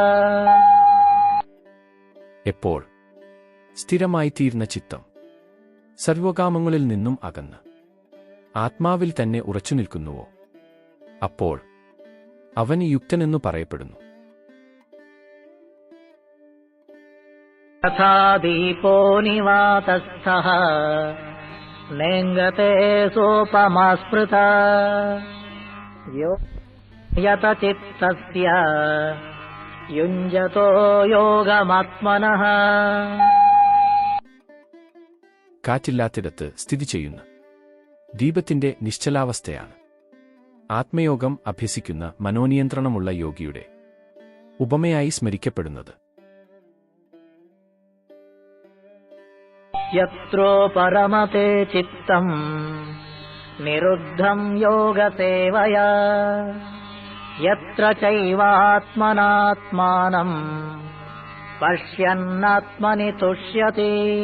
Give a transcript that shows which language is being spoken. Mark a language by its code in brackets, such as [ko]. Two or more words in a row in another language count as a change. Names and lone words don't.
[ml] എപ്പോൾ സ്ഥിരമായിത്തീരുന്ന ചിത്തം സർവകാമങ്ങളിൽ നിന്നും അകന്ന് ആത്മാവിൽ തന്നെ ഉറച്ചുനിൽക്കുന്നുവോ, അപ്പോൾ അവന് യുക്തനെന്നു പറയപ്പെടുന്നു. [sa] तथा दीपो निवातस्थः नेङ्गते सोपमा स्मृता यत चित्तस्य युञ्जतो योगमात्मनः. [ml] കാറ്റില്ലാത്തിടത്ത് സ്ഥിതി ചെയ്യുന്ന ദീപത്തിന്റെ നിശ്ചലാവസ്ഥയാണ് ആത്മയോഗം അഭ്യസിക്കുന്ന മനോനിയന്ത്രണമുള്ള യോഗിയുടെ ഉപമയായി സ്മരിക്കപ്പെടുന്നത്. [sa] യത്രോ പരമത്തെ ചിത്തം നിരുദ്ധം യോഗസേവയാ യത്ര ചൈവാത്മനാത്മാനം പശ്യന്നാത്മനി തുഷ്യതി